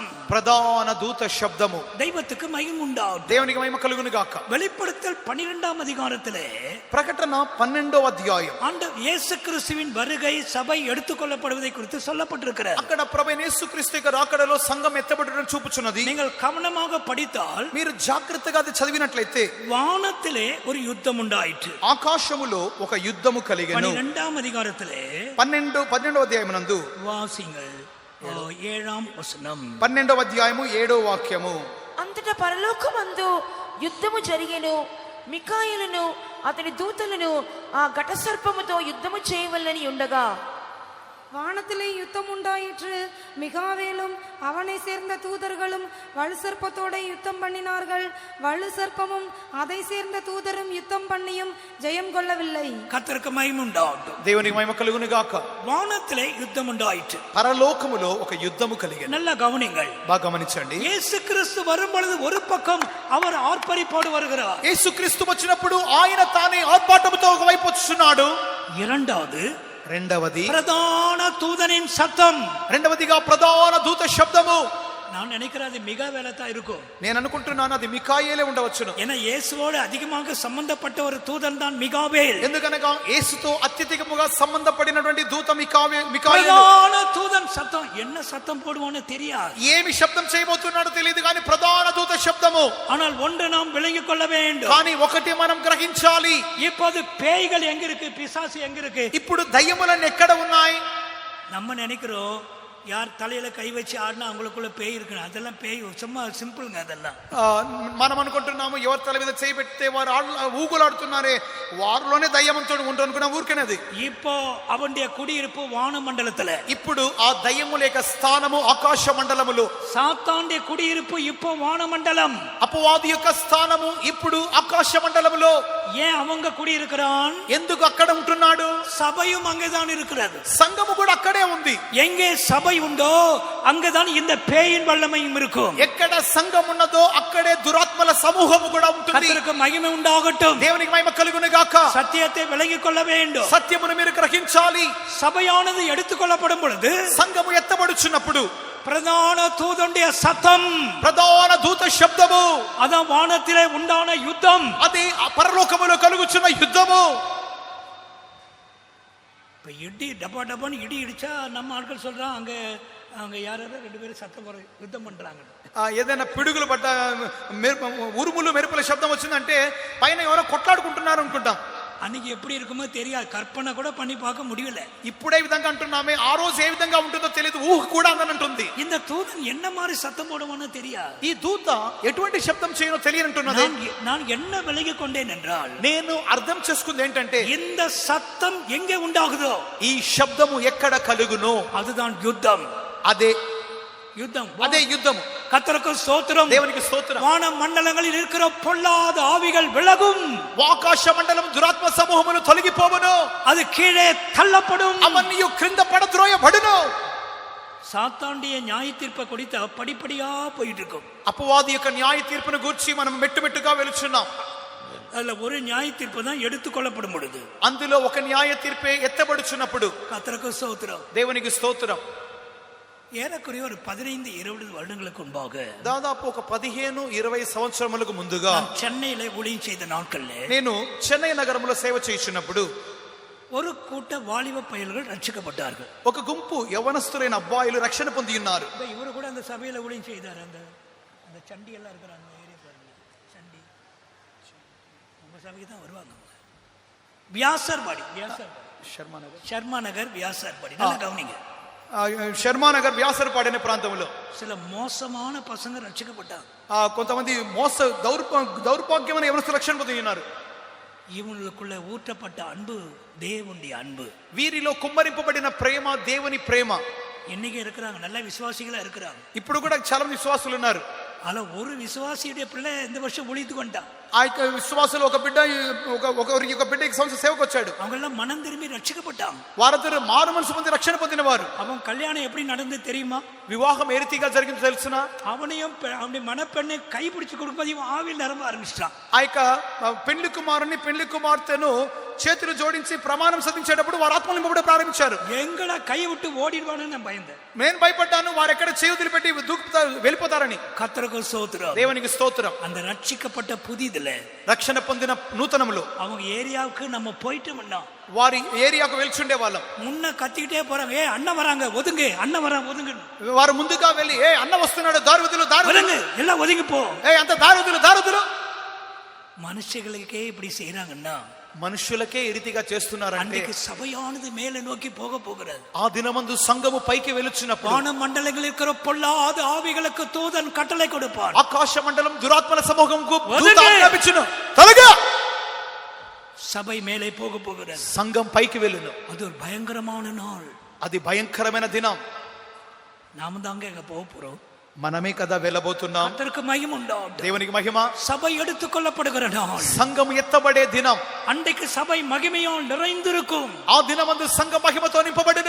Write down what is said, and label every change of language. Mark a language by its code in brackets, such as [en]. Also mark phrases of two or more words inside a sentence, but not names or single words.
[te] ప్రధాన దూత శబ్దము. [ta] தெய்வத்துக்கு மகிமை உண்டாகும். [te] దేవునికి మహిమ కలుగును గాక. [ta] வெளிப்படுத்தல் 12ஆம் அதிகாரத்திலே [te] ప్రకటన 12వ అధ్యాయం [ta] ஆண்டவர் இயேசு கிறிஸ்துவின் வருகை சபை எடுத்துக்கொள்ளப்படுவதை குறித்து சொல்லப்பட்டிருக்கிறது. [te] అక్కడ ప్రభువైన యేసుక్రీస్తు యొక్క రాకడలో సంఘం ఎత్తబడడం చూపుచున్నది. [ta] நீங்கள் கவனமாக படித்தால், [te] మీరు జాగ్రత్తగా అది చదివినట్లయితే, [ta] வானத்திலே ஒரு யுத்தம் உண்டாயிற்று. [te] ఆకాశములో ఒక యుద్ధము కలిగెను. [ta] 12ஆம் அதிகாரத்திலே [te] 12వ అధ్యాయమునందు [ta] வாசிங்கள் 7ஆம் வசனம். [te] 12వ అధ్యాయము 7వ వాక్యము. అంతటా పరలోకమందు యుద్ధము జరిగెను. మికాయేలును అతని దూతలను ఆ ఘట సర్పముతో యుద్ధము చేయవలెనని ఉండగా, [ta] வானத்திலே யுத்தம் உண்டாயிற்று. மிகாவேலும் அவனை சேர்ந்த தூதர்களும் வலு சர்ப்பத்தோட யுத்தம் பண்ணினார்கள். வலு சர்ப்பமும் அதை சேர்ந்த தூதரும் யுத்தம் பண்ணியும் ஜெயம் கொள்ளவில்லை. கர்த்தருக்கு மகிமை உண்டாகட்டும். [te] దేవునికి మహిమ కలుగును గాక. [ta] வானத்திலே யுத்தம் உண்டாயிற்று. [te] పరలోకములో ఒక యుద్ధము కలిగెను. [ta] நல்ல கவனிங்கள், [te] బాగా గమనించండి. [ta] இயேசு கிறிஸ்து வரும் பொழுது ஒரு பக்கம் அவர் ஆர்ப்பரிப்போடு வருகிறார். [te] యేసుక్రీస్తు వచ్చినప్పుడు ఆయన తానే ఆర్భాటముతో ఒకవైపు వచ్చుచున్నాడు. రెండవది [ta] பிரதான தூதனின் சத்தம். [te] రెండవదిగా ప్రధాన దూత శబ్దము. [ta] நான் நினைக்கிறேன் அது மிக வேலைத்தான் இருக்கும். [te] నేను అనుకుంటున్నాను అది మికాయేలే ఉండవచ్చును. [ta] ஏன்னா இயேசுவோடு அதிகமாக சம்பந்தப்பட்ட ஒரு தூதன் தான் மிகாவேல். [te] ఎందుకనగా యేసుతో అత్యధికముగా సంబంధపడినటువంటి దూత మికాయేలు. [ta] பிரதான தூதன் சத்தம், என்ன சத்தம் போடுவான்னு தெரியாது, [te] ఏమి శబ్దం చేయబోతున్నాడో తెలియదు, కానీ ప్రధాన దూత శబ్దము. [ta] ஆனால் ஒன்று நாம் விளங்கிக் கொள்ள வேண்டும். [te] కానీ ఒకటి మనం గ్రహించాలి. [ta] இப்போது பேய்கள் எங்க இருக்கு, பிசாசு எங்க இருக்கு? [te] ఇప్పుడు దయ్యములన్నీ ఎక్కడ ఉన్నాయి? [ta] நம்ம நினைக்கிறோம் யார் தலையில கை வச்சு ஆடினா அவங்களுக்குள்ள பேய் இருக்கணும், அதெல்லாம் பேய் சும்மா சிம்பிளுங்க அதெல்லாம். [te] మనం అనుకుంటున్నాము ఎవరి తల మీద చేయి పెడితే వారు ఊగులాడుతున్నారే వారిలోనే దయ్యమంతుడు ఉంటూ అనుకున్నా ఊరికనేది. [ta] இப்போ அவனுடைய குடியிருப்பு வான மண்டலத்துல, [te] ఇప్పుడు ఆ దయ్యముల యొక్క స్థానము ఆకాశ మండలములో. [ta] சாத்தானுடைய குடியிருப்பு இப்போ வான மண்டலம், [te] అపవాది యొక్క స్థానము ఇప్పుడు ఆకాశ మండలములో. [ta] ஏன் அவங்க குடியிருக்கிறான்? [te] ఎందుకు అక్కడ ఉంటున్నాడు? [ta] சபையும் அங்கேதான் இருக்கிறது, [te] సంఘము కూడా అక్కడే ఉంది. [ta] எங்கே சபை உண்டோ அங்கதான் இந்த பேயின் வல்லமையும் இருக்கும். [te] ఎక్కడ సంఘం ఉన్నదో అక్కడే దురాత్మల సమూహము కూడా ఉంటుంది. [ta] கர்த்தருக்கு மகிமை உண்டாகட்டும். [te] దేవునికి మహిమ కలుగును గాక. [ta] சத்தியத்தை விளங்கிக் கொள்ள வேண்டும். [te] సత్యమును మీరు గ్రహించాలి. [ta] சபையானது எடுத்துக்கொள்ளப்படும் பொழுது, [te] సంఘము ఎత్తబడుచున్నప్పుడు [ta] பிரதான தூதனுடைய சத்தம், [te] ప్రధాన దూత శబ్దము, [ta] அதான் வானத்திலே உண்டான யுத்தம், [te] అది పరలోకములో కలుగుచున్న యుద్ధము. [ta] இப்ப இடி டப்பா டப்பான்னு இடி இடிச்சா நம்ம ஆட்கள் சொல்றான் அங்க அங்க யாராவது 2 பேரும் சத்தம் போற யுத்தம் பண்றாங்க. [te] ఏదైనా పిడుగులు పడ్డ ఉరుములు మెరుపుల శబ్దం వచ్చిందంటే పైన ఎవరో కొట్లాడుకుంటున్నారు అనుకుంటాం. [ta] அன்னைக்கு எப்படி இருக்குமோ தெரியாது, கற்பனை கூட பண்ணி பார்க்க முடியல. [te] ఇప్పుడే విధంగా అంటున్నామే, ఆ రోజు ఏ విధంగా ఉంటుందో తెలియదు, ఊహ కూడా అందనంటుంది. [ta] இந்த தூதன் என்ன மாதிரி சத்தம் போடுவானோ தெரியாது. [te] ఈ దూత ఎటువంటి శబ్దం చేయనో తెలియనంటున్నది. [ta] நான் என்ன விலகிக் கொண்டேன் என்றால், [te] నేను అర్థం చేసుకుంది ఏంటంటే [ta] இந்த சத்தம் எங்கே உண்டாகுதோ [te] ఈ శబ్దము ఎక్కడ కలుగునో [ta] அதுதான் யுத்தம். [te] అదే [ta] யுத்தம், [te] అదే యుద్ధము. [ta] கர்த்தருக்கு ஸ்தோத்திரம். [te] దేవునికి స్తోత్రం. [ta] வான மண்டலங்களில் இருக்கிற பொல்லாத ஆவிகள் விலகும், [te] ఆకాశ మండలం దురాత్మ సమూహములు తొలగిపోవును, [ta] அது கீழே தள்ளப்படும், [te] అవన్నీ క్రింద పడద్రోయబడును. [ta] சாத்தாண்டிய நியாய தீர்ப்பை குறித்த படிப்படியா போயிட்டு இருக்கும். [te] అపవాది యొక్క న్యాయ తీర్పును గూర్చి మనం మెట్టుమెట్టుగా వెలుచున్నాం. [ta] அதுல ஒரு நியாய தீர்ப்பு தான் எடுத்துக்கொள்ளப்படும் பொழுது, [te] అందులో ఒక న్యాయ తీర్పే ఎత్తబడుచున్నప్పుడు [ta] கர்த்தருக்கு ஸ்தோத்திரம். [te] దేవునికి స్తోత్రం. [ta] ஏறக்குறைய ஒரு 15-20 வருடங்களுக்கு முன்பாக, [te] దాదాపు ఒక 15-20 సంవత్సరములకు ముందుగా [ta] சென்னையில ஊழியம் செய்த நாட்கள்ல [te] నేను చెన్నై నగరంలో సేవ చేయుచున్నప్పుడు [ta] ஒரு கூட்ட வாலிப பயல்கள் ரட்சிக்கப்பட்டார்கள். [te] ఒక గుంపు యవనస్తులైన అబ్బాయిలు రక్షణ పొంది ఉన్నారు. [ta] இவரு கூட அந்த சபையில ஊழியம் செய்தார். அந்த அந்த சண்டி எல்லாம் இருக்கிற அந்த ஏரியா பாருங்க, சண்டி உங்க சபைக்கு தான் வருவாங்க. வியாசர்பாடி, ஷர்மா நகர் வியாசர்பாடி, நல்லா கவனிங்க. [te] శర్మా నగర్ వ్యాసరపాడు అనే ప్రాంతంలో [ta] சில மோசமான பசங்க ரட்சிக்கப்பட்டாங்க. [te] కొంతమంది దౌర్భాగ్యమైన యవనస్తులు రక్షణ పొంది ఉన్నారు. [ta] இவங்களுக்குள்ள ஊற்றப்பட்ட அன்பு தேவனுடைய அன்பு, [te] వీరిలో కుమ్మరింపబడిన ప్రేమ దేవుని ప్రేమ. [ta] இன்னைக்கு இருக்கிறாங்க, நல்ல விசுவாசிகளா இருக்கிறாங்க. [te] ఇప్పుడు కూడా చాలా విశ్వాసులు ఉన్నారు. [ta] అలా ஒரு விசுவாசியுடைய பிள்ளை இந்த வருஷம் ஒழித்துக் கொண்டான். [te] ఆ యొక్క విశ్వాసులు ఒక బిడ్డ ఈ సంవత్సరం సేవకు వచ్చాడు. [ta] அவங்க எல்லாம் மனம் திரும்பி ரட்சிக்கப்பட்டாங்க. [te] వారందరూ మారు మనసు పొంది రక్షణ పొందిన వారు. [ta] அவன் கல்யாணம் எப்படி நடந்து தெரியுமா? [te] వివాహం ఏ రీతిగా జరిగిందో తెలుసునా? [ta] அவனையும் அவனுடைய மனப்பெண்ணை கைப்பிடிச்சு கொடுக்கும்போது இவன் ஆவியில் நிரம்ப ஆரம்பிச்சிட்டான். [te] ఆ యొక్క పెళ్లి కుమారుని పెళ్లి కుమార్తెను చేతులు జోడించి ప్రమాణం సాధించేటప్పుడు వారు ఆత్మలు నింపబడ ప్రారంభించారు. [ta] எங்கட கை விட்டு ஓடிடுவானு நான் பயந்தேன். [te] నేను భయపడ్డాను, వారు ఎక్కడ చేతులు పెట్టి వెళ్ళిపోతారని. [ta] கர்த்தருக்கு ஸ்தோத்திரம். [te] దేవునికి స్తోత్రం. [ta] அந்த ரட்சிக்கப்பட்ட புதிதுல, [te] రక్షణ పొందిన నూతనములో [ta] அவங்க ఏరియాவுக்கு நம்ம போயிட்டோம்னா [te] వారి ఏరియాకు వెళ్చుండే వాళ్ళం. [ta] முன்ன கத்திக்கிட்டே போறாங்க, ஏ அண்ணன் வராங்க ஒதுங்க, அண்ணன் வராங்க ஒதுங்க. [te] వారు ముందుగా వెళ్ళి ఏ అన్న వస్తున్నాడు, దారుదులు [ta] ஒதுங்க, எல்லாம் ஒதுங்கி போ, [te] ఏ అంత దారుదులు. [ta] மனுஷங்களுக்கே இப்படி செய்யறாங்கன்னா [te] మనుషులకే ఈ రీతిగా చేస్తున్నారంటే [ta] அன்றைக்கு சபையானது மேலே நோக்கி போக போகிறது. [te] ఆ దినమందు సంఘము పైకి వెలుచున్నప్పుడు [ta] வான மண்டலங்களில் இருக்கிற பொல்லாத ஆவிகளுக்கு தூதன் கட்டளை கொடுப்பார். [te] ఆకాశ మండలం దురాత్మల సమూహంకు వదలండి. దూత ఆజ్ఞాపించును, తొలగా. [ta] சபை மேலே போக போகிறது. [te] సంఘం పైకి వెళ్ళును. [ta] அது ஒரு பயங்கரமான நாள். [te] అది భయంకరమైన దినం. [ta] நாம தாங்க எங்க போக போறோம். [te] మనమే కదా వెళ్ళబోతున్నాం. [ta] கர்த்தருக்கு மகிமை உண்டாகட்டும். [te] దేవునికి మహిమ. [ta] சபை எடுத்துக் கொள்ளப்படுகிற நாள், [te] సంఘం ఎత్తబడే దినం. [ta] அன்றைக்கு சபை மகிமையால் நிறைந்திருக்கும். [te] ఆ దినమందు సంఘ మహిమతో నింపబడును.